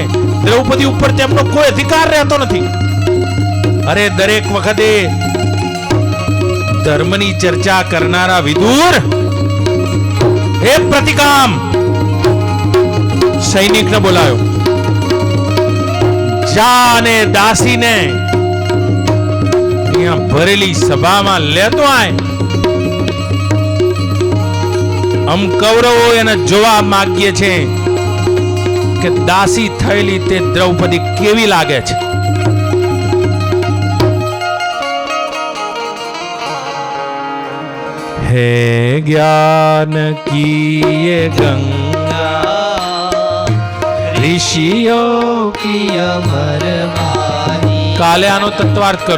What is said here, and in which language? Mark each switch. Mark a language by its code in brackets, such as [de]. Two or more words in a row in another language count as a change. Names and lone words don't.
[gu] દ્રૌપદી ઉપર તેમનો કોઈ અધિકાર રહેતો નથી. અરે દરેક વખતે ધર્મની ચર્ચા કરનારા વિદુર, હે પ્રતિકામ, સૈનિકને બોલાયો. જા અને દાસીને અહીંયા ભરેલી સભામાં લેતો આય. [hi] हम कौरवो [gu] એને જોવા માંગીએ છે કે દાસી થયેલી તે દ્રૌપદી કેવી લાગે છે. [hi] हे ज्ञान की ये गंगा ऋषियों की अमर वाणी. [gu] કાલે આનો તત્વાર્થ કરો.